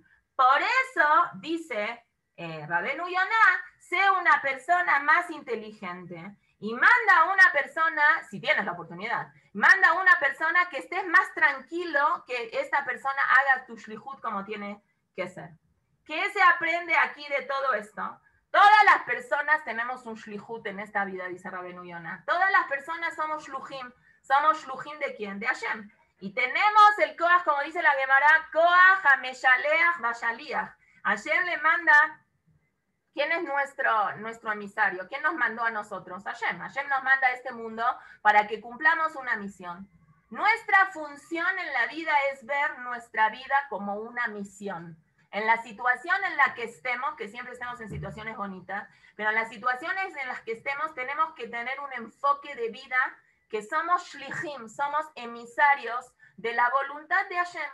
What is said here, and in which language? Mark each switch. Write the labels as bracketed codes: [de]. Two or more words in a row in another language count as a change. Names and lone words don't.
[es] Por eso dice Rabenu Yonah, sé una persona más inteligente y manda a una persona, si tienes la oportunidad, manda a una persona que estés más tranquilo, que esta persona haga tu shlichut como tiene que ser. ¿Qué se aprende aquí de todo esto? Todas las personas tenemos un shlichut en esta vida, dice Rabenu Yonah. Todas las personas somos shluchim. ¿Somos shluchim de quién? De Hashem. Y tenemos el koach, como dice la Gemara, [he] כח המשלח והשליח. [es] Hashem le manda. ¿Quién es nuestro emisario? ¿Quién nos mandó a nosotros? Hashem. Hashem nos manda a este mundo para que cumplamos una misión. Nuestra función en la vida es ver nuestra vida como una misión. En la situación en la que estemos, que siempre estemos en situaciones bonitas, pero en las situaciones en las que estemos tenemos que tener un enfoque de vida que somos shlichim, somos emisarios de la voluntad de Hashem.